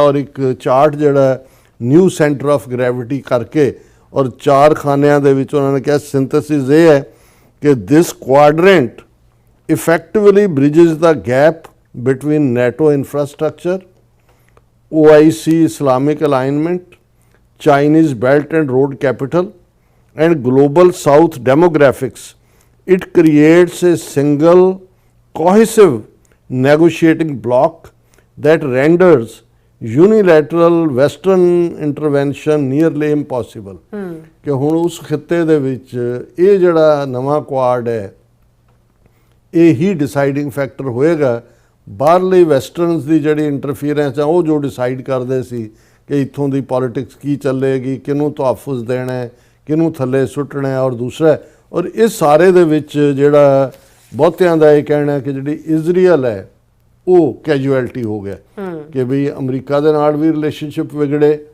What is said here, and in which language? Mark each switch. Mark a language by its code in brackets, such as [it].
[pa] ਔਰ ਇੱਕ ਚਾਰਟ ਜਿਹੜਾ ਨਿਊ ਸੈਂਟਰ ਆਫ ਗ੍ਰੈਵਿਟੀ ਕਰਕੇ ਔਰ 4 ਖਾਨਿਆਂ ਦੇ ਵਿੱਚ ਉਹਨਾਂ ਨੇ ਕਿਹਾ ਸਿੰਥੇਸਿਸ ਇਹ ਹੈ ਕਿ [en] This quadrant effectively bridges the gap between NATO infrastructure, OIC Islamic alignment, Chinese Belt and Road Capital, and global South demographics. It creates a single cohesive negotiating bloc that renders unilateral Western intervention nearly impossible. [pa] ਕਿ ਹੁਣ ਉਸ ਖਿੱਤੇ ਦੇ ਵਿੱਚ ਇਹ ਜਿਹੜਾ ਨਵਾਂ Quad ਹੈ ਇਹੀ ਡਿਸਾਈਡਿੰਗ ਫੈਕਟਰ ਹੋਏਗਾ। ਬਾਹਰਲੇ ਵੈਸਟਰਨਸ ਦੀ ਜਿਹੜੀ ਇੰਟਰਫੀਅਰੈਂਸ ਆ ਉਹ ਜੋ ਡਿਸਾਈਡ ਕਰਦੇ ਸੀ ਕਿ ਇੱਥੋਂ ਦੀ ਪੋਲਿਟਿਕਸ ਕੀ ਚੱਲੇਗੀ, ਕਿਹਨੂੰ ਤਹਫੁਜ਼ ਦੇਣਾ ਹੈ, ਕਿਹਨੂੰ ਥੱਲੇ ਸੁੱਟਣਾ ਹੈ, ਔਰ ਦੂਸਰਾ ਔਰ ਇਸ ਸਾਰੇ ਦੇ ਵਿੱਚ ਜਿਹੜਾ ਬਹੁਤਿਆਂ ਦਾ ਇਹ ਕਹਿਣਾ ਕਿ ਜਿਹੜੀ ਇਜ਼ਰਾਈਲ ਹੈ ਉਹ ਕੈਜੂਅਲਟੀ ਹੋ ਗਿਆ ਕਿ ਵੀ ਅਮਰੀਕਾ ਦੇ ਨਾਲ ਵੀ ਰਿਲੇਸ਼ਨਸ਼ਿਪ ਵਿਗੜੇ।